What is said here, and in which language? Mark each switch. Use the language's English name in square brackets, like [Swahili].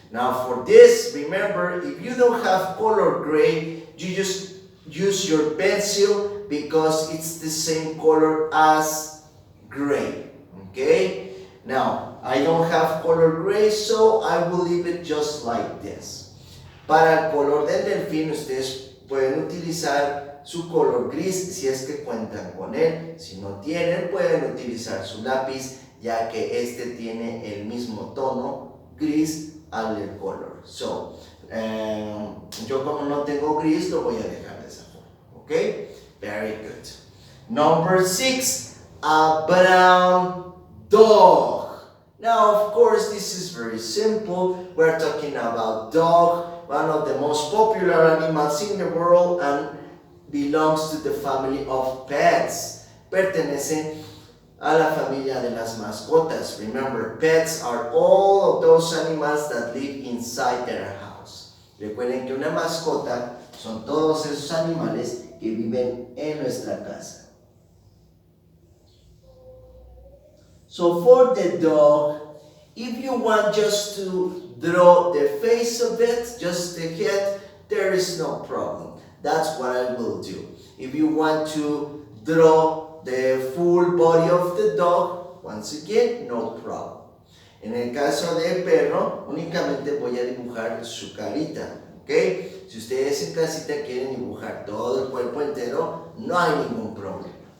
[English] Now, for this, remember, if you don't have color gray, you just use your pencil because it's the same color as gray. Okay? Now, I don't have color gray, so I will leave it just like this. [Spanish] Para el color del delfín, ustedes pueden utilizar su color gris si es que cuentan con él. Si no tienen, pueden utilizar su lápiz, ya que este tiene el mismo tono gris al del color. So, yo como no tengo gris, lo voy a dejar de esa forma. [English] Okay? Very good. Number 6, a brown dog. Now, of course, this is very simple. We're talking about dog, one of the most popular animals in the world and belongs to the family of pets. [Spanish] Pertenece a la familia de las mascotas. [English] Remember, pets are all of those animals that live inside their house. [Spanish] Recuerden que una mascota son todos esos animales que viven en nuestra casa. [English] So for the dog, if you want just to draw the face of it, just the head, there is no problem. That's what I will do. If you want to draw the full body of the dog, once again, no problem. [Spanish] En el caso del perro, únicamente voy a dibujar su carita, ¿ok? Si ustedes en casita quieren dibujar todo el cuerpo entero, no hay ningún problema.